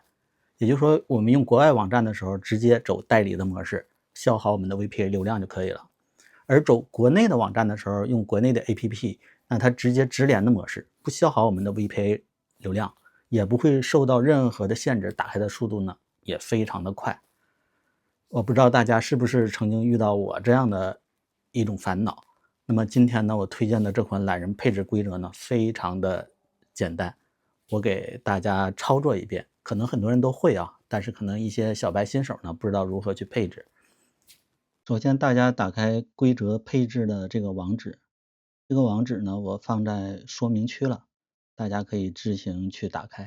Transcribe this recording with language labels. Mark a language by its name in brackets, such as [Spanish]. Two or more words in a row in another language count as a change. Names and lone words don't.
[Chinese] 也就是說，我們用国外網站的時候，直接走代理的模式，消耗我们的 VPA 流量就可以了。而走国内的网站的时候，用国内的 APP， 那它直接直连的模式，不消耗我们的 VPA 流量，也不會受到任何的限制，打開的速度呢也非常的快。我不知道大家是不是曾經遇到我這樣的一種煩惱。那麼今天呢，我推薦的這款懶人配置規則呢，非常的簡單，我給大家操作一遍。可能很多人都會啊，但是可能一些小白新手呢，不知道如何去配置。首先大家打開規則配置的這個網址，這個網址呢，我放在說明區了，大家可以自行去打開。